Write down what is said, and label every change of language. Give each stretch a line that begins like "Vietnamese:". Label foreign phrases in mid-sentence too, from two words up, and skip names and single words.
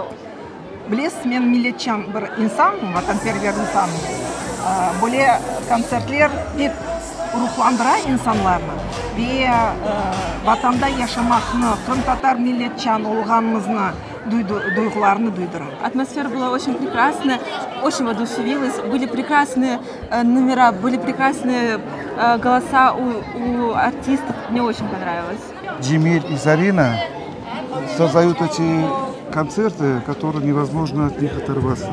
Crimean Tatar: Bilesiz, men milletçan bir insanım, vatanperver insanım. Böyle konsertler hep ruhlandıra insanlarını ve vatanda yaşamakını, Крым татар milletçan olganımızını duygularını duydurar.
Russian: Атмосфера была очень прекрасная, очень воодушевилась. Были прекрасные номера, были прекрасные голоса у артистов. Мне очень понравилось. Джемиль и Зарина создают эти концерты, которые невозможно от них оторваться.